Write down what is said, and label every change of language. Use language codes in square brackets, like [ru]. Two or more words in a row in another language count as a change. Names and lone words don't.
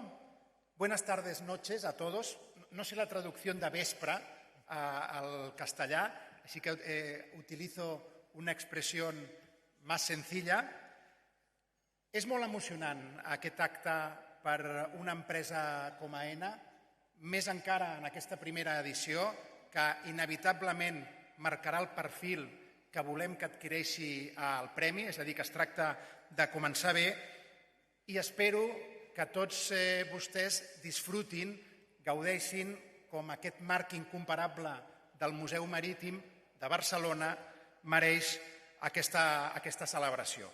[es] Buenas tardes, noches a todos. No sé la traducción de vespre [ca] al castellà, [es] así que utilizo [ca] una expressió més senzilla. És molt emocionant aquest acte per una empresa com AENA, més encara en aquesta primera edició, que inevitablement marcarà el perfil que volem que adquireixi el premi, és a dir, que es tracta de començar bé, i espero que tots vostès disfrutin, gaudeixin com aquest marc incomparable del Museu Marítim de Barcelona mereix aquesta celebració.